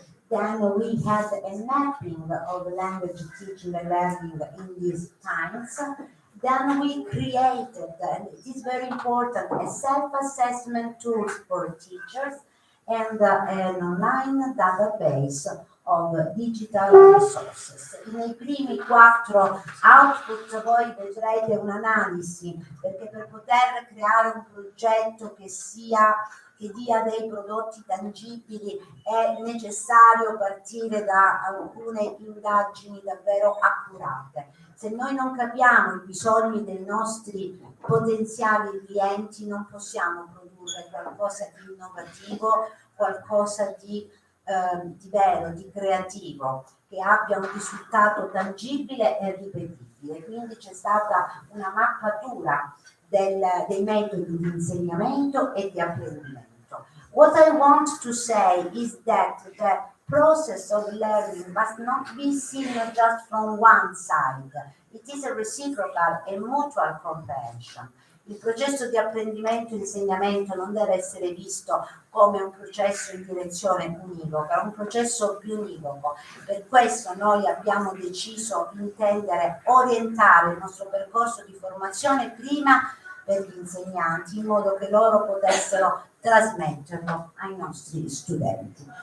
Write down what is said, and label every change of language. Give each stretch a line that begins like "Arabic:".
English: Then we had a mapping of language teaching and learning in these times. Then we created, and it is very important, a self-assessment tool for teachers and an online database of digital resources.
Italian: Nei primi 4 output voi vedrete un'analisi, perché per poter creare un progetto che dia dei prodotti tangibili è necessario partire da alcune indagini davvero accurate. Se noi non capiamo i bisogni dei nostri potenziali clienti, non possiamo produrre qualcosa di innovativo, qualcosa di vero, di creativo, che abbia un risultato tangibile e ripetibile. Quindi c'è stata una mappatura dei metodi di insegnamento e di apprendimento.
English: What I want to say is that the process of learning must not be seen just from one side. It is a reciprocal and mutual comprehension.
Italian: Il processo di apprendimento e insegnamento non deve essere visto come un processo in direzione univoca, è un processo biunivoco. Per questo noi abbiamo deciso di intendere orientare il nostro percorso di formazione prima per gli insegnanti, in modo che loro potessero trasmetterlo ai nostri studenti.